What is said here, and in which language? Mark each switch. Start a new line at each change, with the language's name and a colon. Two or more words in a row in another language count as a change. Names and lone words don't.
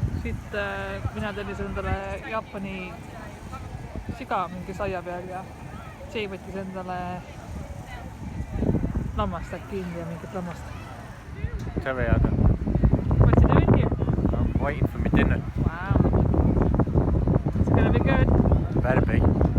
Estonian: siit mina tellisin endale Jaapani siga mingi saia peal ja Jay võttis endale lammast äkki India mingit lammast.
English: Terry, I don't. What's you doing here? I'm waiting for my dinner. Wow. It's gonna be good. Better be.